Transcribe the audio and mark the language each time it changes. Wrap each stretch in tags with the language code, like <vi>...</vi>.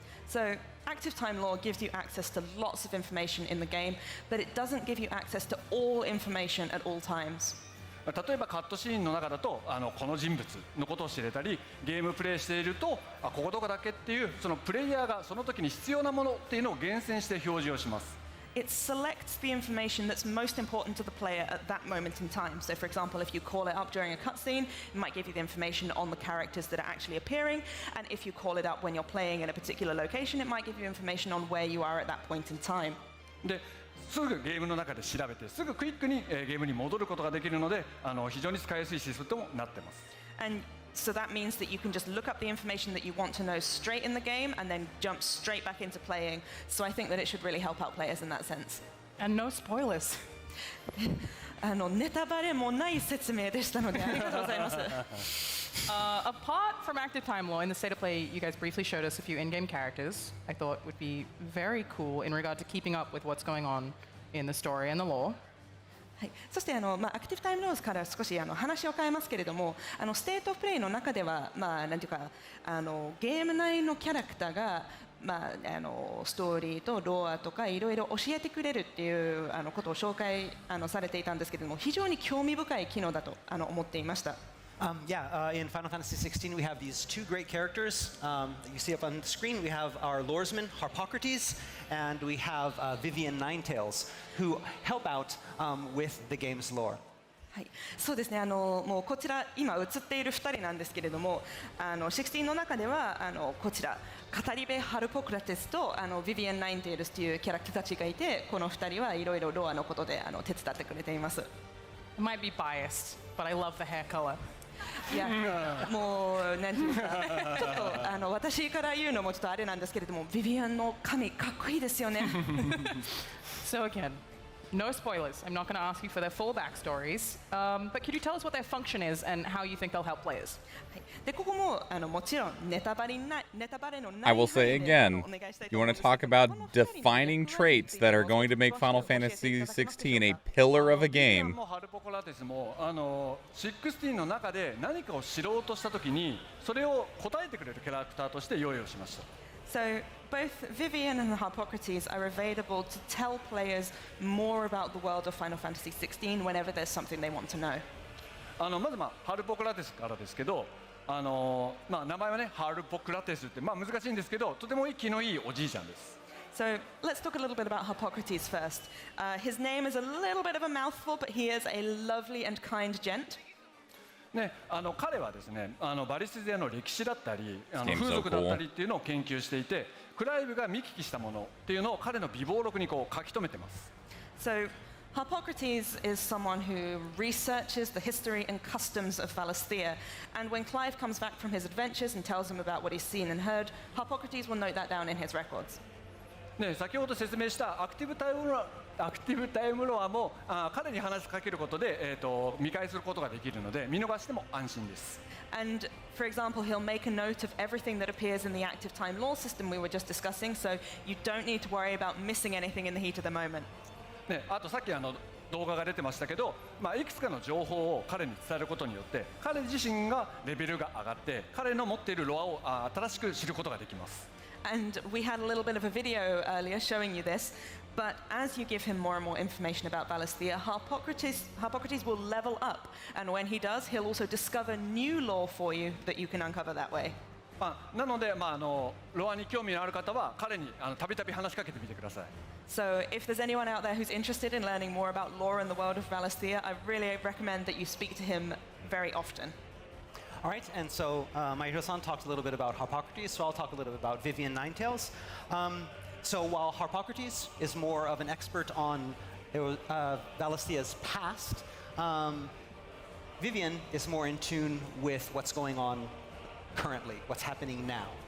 <en>So active time law gives you access to lots of information in the game, but it doesn't give you access to all information at all times.</en> <ja>例えばカットシーンの中だとこの人物のことを知れたり、ゲームプレイしているとここどこだっけっていうそのプレイヤーがその時に必要なものっていうのを厳選して表示をします。</ja> <en>It selects the information that's most important to the player at that moment in time. So for example, if you call it up during a cutscene, it might give you the information on the characters that are actually appearing. And if you call it up when you're playing in a particular location, it might give you information on where you are at that point in time.</en> <ja>ですぐゲームの中で調べてすぐクイックにゲームに戻ることができるので非常に使いやすいシステムとなっています。</ja> <en>And so that means that you can just look up the information that you want to know straight in the game and then jump straight back into playing. So I think that it should really help out players in that sense. And no spoilers.</en> <ja>ネタバレもない説明でしたのでありがとうございます。</ja> <en>Apart from active time law, in the state of play, you guys briefly showed us a few in-game characters I thought would be very cool in regard to keeping up with what's going on in the story and the lore.</en> <ja>はい、そしてアクティブタイムローズから少し話を変えますけれども、ステートオフプレイの中ではなんていうかゲーム内のキャラクターがストーリーとロアとかいろいろ教えてくれるっていうことを紹介されていたんですけれども、非常に興味深い機能だと思っていました。</ja> <en>In Final Fantasy XVI, we have these two great characters that you see up on the screen. We have our Loresman, Harpocrates, and we have Vivian Ninetails, who help out with the game's lore.</en> <ja>はい、そうですね。もうこちら今映っている2人なんですけれども、16の中ではこちら語り部ハルポクラテスとビビアン・ナインテールスというキャラクターたちがいて、この2人はいろいろロアのことで手伝ってくれています。</ja> <en>It might be biased, but I love the hair color.</en> <ja>いや、もうなんていうか、ちょっと私から言うのもちょっとあれなんですけれども、ビビアンの髪かっこいいですよね。</ja> <en>So again, no spoilers. I'm not going to ask you for their full backstories, but could you tell us what their function is and how you think they'll help players?</en> <ja>でここももちろんネタバレのない</ja> <en>I will say again, you want to talk about defining traits that are going to make Final Fantasy XVI a pillar of a game.</en> <ja>ハルポコラテスも16の中で何かを知ろうとしたときにそれを答えてくれるキャラクターとして用意をしました。</ja> <en>So both Vivian and Harpocrates are available to tell players more about the world of Final Fantasy XVI whenever there's something they want to know.</en> <ja>まずハルポクラテスからですけど、名前はねハルポクラテスって難しいんですけど、とても息のいいおじいちゃんです。</ja> <en>So let's talk a little bit about Harpocrates first. His name is a little bit of a mouthful, but he is a lovely and kind gent.</en> <ja>ね、彼はですねバリスデアの歴史だったり風俗だったりっていうのを研究していて、クライブが見聞きしたものっていうのを彼の備忘録にこう書き留めてます。</ja> <en>So Harpocrates is someone who researches the history and customs of Valisthea, and when Clive comes back from his adventures and tells him about what he's seen and heard, Harpocrates will note that down in his records.</en> <ja>ね、先ほど説明したアクティブタイムロアも彼に話しかけることで、見返することができるので見逃しても安心です。</ja> <en>And for example, he'll make a note of everything that appears in the active time lore system we were just discussing, so you don't need to worry about missing anything in the heat of the moment.</en> <ja>ね、あとさっき動画が出てましたけど、いくつかの情報を彼に伝えることによって彼自身がレベルが上がって彼の持っているロアを新しく知ることができます。</ja> <en>And we had a little bit of a video earlier showing you this, but as you give him more and more information about Valisthea, Harpocrates will level up, and when he does, he'll also discover new lore for you that you can uncover that way.</en> <ja>なので、ロアに興味のある方は彼にたびたび話しかけてみてください。</ja> <en>So if there's anyone out there who's interested in learning more about lore in the world of Valisthea, I really recommend that you speak to him very often. All right, and so Mahiro-san talked a little bit about Harpocrates, so I'll talk a little bit about Vivian Ninetails. So while Harpocrates is more of an expert on Valisthea's past, Vivian is more in tune with what's going on currently, what's happening now.</en>